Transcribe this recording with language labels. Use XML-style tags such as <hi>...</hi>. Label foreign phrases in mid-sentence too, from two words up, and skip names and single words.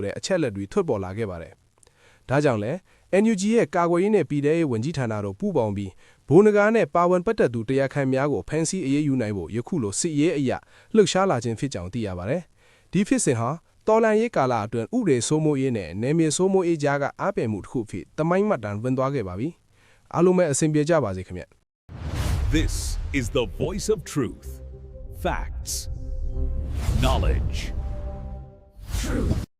<my>တဲ့အချက်လက်တွေထွက်ပေါ်လာခဲ့ပါတယ်။ဒါကြောင့်လဲ NUG ရဲ့ကာကွယ်ရေးနဲ့ပြည်ထရေးဝန်ကြီးဌာနတို့ပူးပေါင်းပြီးဘိုးနဂါးနဲ့ပါဝင်ပတ်သက်သူတရားခံများကိုဖမ်းဆီးအရေးယူနိုင်ဖို့ယခုလိုစစ်ရေးအရာလှုပ်ရှားလာခြင်းဖြစ်ကြောင်းသိရပါတယ်။ဒီဖြစ်စဉ်ဟာတော်လန်ရေးကာလအတွင်းဥပဒေစိုးမိုးရေးနဲ့နယ်မြေစိုးမိုးရေးကြားကအားပြိုင်မှုတစ်ခုဖြစ်တမိုင်းမှတ်တမ်းဝင်သွားခဲ့ပါပြီ။အားလုံးပဲအဆင်ပြေကြပါစေခင်ဗျ။</my> <en>This is the voice of truth. Facts. Knowledge. Truth.</en>